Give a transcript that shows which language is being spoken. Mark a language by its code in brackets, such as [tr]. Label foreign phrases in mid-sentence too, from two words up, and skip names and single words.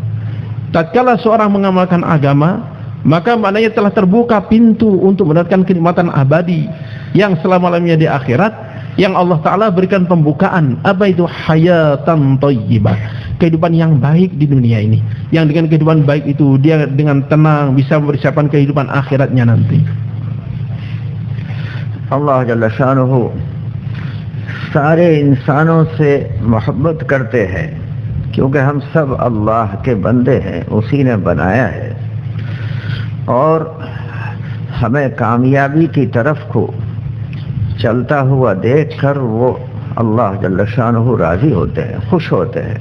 [id] Tatkala seorang mengamalkan agama, maka maknanya telah terbuka pintu untuk mendapatkan kenikmatan abadi yang selama-lamanya di akhirat, yang Allah Ta'ala berikan pembukaan. Apa itu? [ar] حياة طيبة, [id] kehidupan yang baik di dunia ini, yang dengan kehidupan baik itu dia dengan tenang bisa mempersiapkan kehidupan akhiratnya nanti. [ur] Allah Jalla Shanuhu سارے انسانوں سے محبت کرتے ہیں کیونکہ ہم سب اللہ کے بندے ہیں، اسی نے بنایا ہے، اور ہمیں کامیابی کی طرف کو چلتا ہوا دیکھ کر وہ اللہ جل شانہ راضی ہوتے ہیں، خوش ہوتے ہیں.